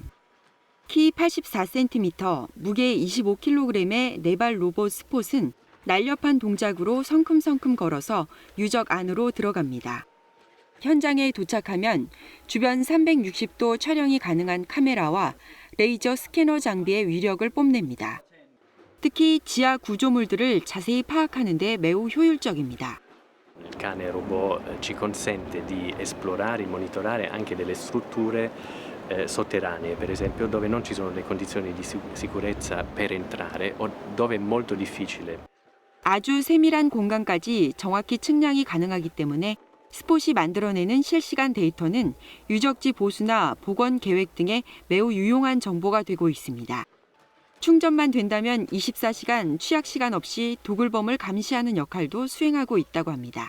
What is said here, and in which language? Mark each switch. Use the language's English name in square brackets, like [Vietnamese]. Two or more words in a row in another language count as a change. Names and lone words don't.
[Korean] 키 84cm, 무게 25kg의 네발 로봇 스폿은 날렵한 동작으로 성큼성큼 걸어서 유적 안으로 들어갑니다. 현장에 도착하면 주변 360도 촬영이 가능한 카메라와 레이저 스캐너 장비의 위력을 뽐냅니다. 특히 지하 구조물들을 자세히 파악하는 데 매우 효율적입니다. [Italian] Il cane robot ci consente di esplorare e monitorare anche delle strutture sotterranee, per esempio dove non ci sono le condizioni di sicurezza per entrare o dove è molto difficile. [Korean] 아주 세밀한 공간까지 정확히 측량이 가능하기 때문에 스폿이 만들어내는 실시간 데이터는 유적지 보수나 복원 계획 등에 매우 유용한 정보가 되고 있습니다. 충전만 된다면 24시간 취약 시간 없이 도굴범을 감시하는 역할도 수행하고 있다고 합니다.